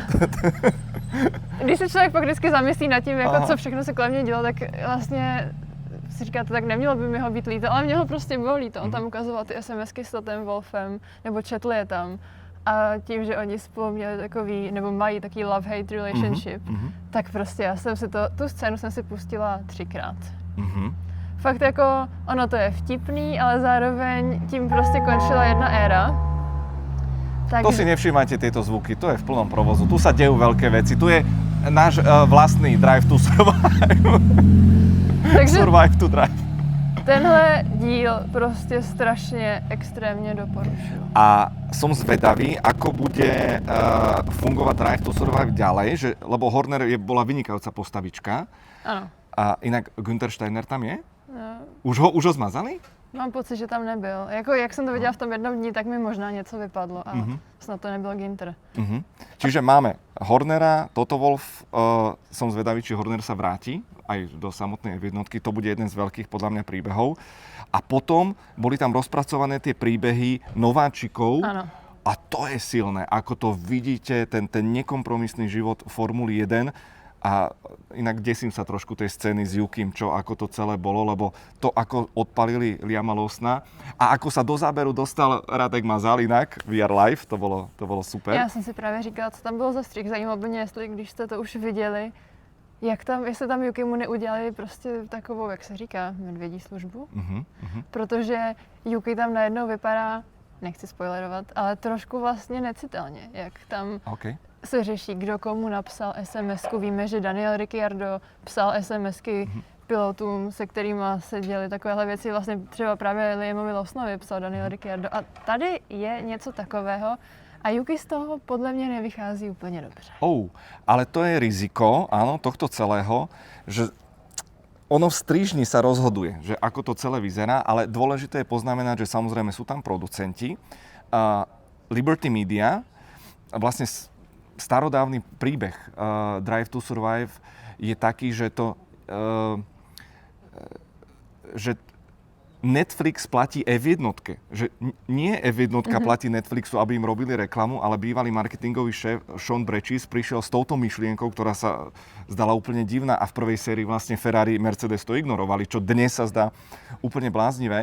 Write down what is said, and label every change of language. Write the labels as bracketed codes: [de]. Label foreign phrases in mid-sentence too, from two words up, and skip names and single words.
[cs] Když se člověk pak vždycky zamyslí nad tím, jako co všechno se kolem mě dělo, tak vlastně si říkáte, tak nemělo by mi ho být líto, ale mělo prostě bylo líto. On tam ukazoval ty SMSky s Totem Wolffem, nebo četl je tam. A tím, že oni spolu měli takový, nebo mají takový [en] love-hate relationship, [cs] tak prostě já jsem si tu scénu jsem si pustila 3krát. Fakt jako, ono to je vtipný, ale zároveň tím prostě končila jedna éra. Tak... [sk] To si nevšímajte tieto zvuky, to je v plnom provozu. Tu sa dejú veľké veci, tu je náš vlastný Drive to Survive. Takže [en] Survive to Drive. [cs] Tenhle díl prostě strašně extrémně doporučuji. [sk] A som zvedavý, ako bude fungovať Drive to Survive ďalej, lebo Horner bola vynikajúca postavička. [cs] Ano. [sk] A inak Günther Steiner tam je? No. Už ho zmazali? [cs] Mám pocit, že tam nebyl. Jako, jak jsem to viděla v tom jednom dní, tak mi možná něco vypadlo a snad to nebyl Günther. [sk] Čiže máme Hornera, Toto Wolff, som zvedavý, či Horner sa vráti aj do samotnej jednotky. To bude jeden z veľkých podľa mňa príbehov. A potom boli tam rozpracované tie príbehy nováčikov. [cs] Ano. [sk] A to je silné, ako to vidíte, ten nekompromisný život Formuly 1. A inak desím sa trošku tej scény s Yukim, ako to celé bolo, lebo to, ako odpalili Liama Lawsona a ako sa do záberu dostal Radek Mazal inak, We Are Live, to bolo super. [cs] Já jsem si právě říkala, co tam bylo za střih, zajímalo by mě, jestli, když jste to už viděli, jestli tam Yukimu neudělali prostě takovou, jak se říká, medvědí službu. Protože Yuki tam najednou vypadá, nechci spoilerovat, ale trošku vlastně necitelně, jak tam se řeší, kdo komu napsal SMS-ku. Víme, že Daniel Ricciardo psal SMS-ky pilotům, se kterými se děly takovéhle věci. Vlastně třeba právě Liamovi Lawsonovi psal Daniel Ricciardo. A tady je něco takového a Yuki z toho podle mě nevychází úplně dobře. [sk] Ale to je riziko, áno, tohto celého, že ono v strižni sa rozhoduje, že ako to celé vyzerá, ale dôležité je poznamenať, že samozrejme sú tam producenti. Liberty Media, vlastne starodávny príbeh Drive to Survive je taký, že Netflix platí F1, že nie F1 platí Netflixu, aby im robili reklamu, ale bývalý marketingový šéf Sean Breccis prišiel s touto myšlienkou, ktorá sa zdala úplne divná a v prvej sérii vlastne Ferrari, Mercedes to ignorovali, čo dnes sa zdá úplne bláznivé.